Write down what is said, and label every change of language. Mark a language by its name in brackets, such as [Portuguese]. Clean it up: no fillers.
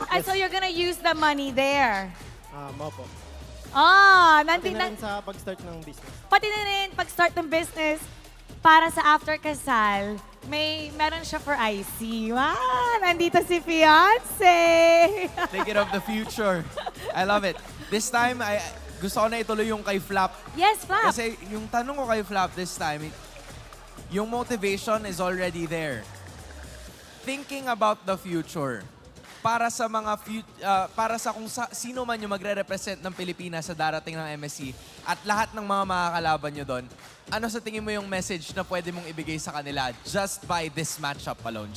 [English] And so you're gonna use the money there. [Filipino] Opo. Pati Pati na rin sa pag-start ng business. Pati na rin pag-start ng business para sa after kasal, meron siya for IC. Wow, nandito si fiancé. [English] Thinking of the future. I love it. This time, [Filipino] gusto ko na ituloy yung kay Flap. [English] Yes, Flap. [Filipino] Kasi yung tanong ko kay Flap [English] this time, [Filipino] yung motivation [English] is already there. Thinking about the future, [Filipino] para sa kung sino man yung magre-represent ng Pilipinas sa darating ng MSC at lahat ng mga makakalaban nyo doon, ano sa tingin mo yung message na pwede mong ibigay sa kanila [English] just by this matchup alone?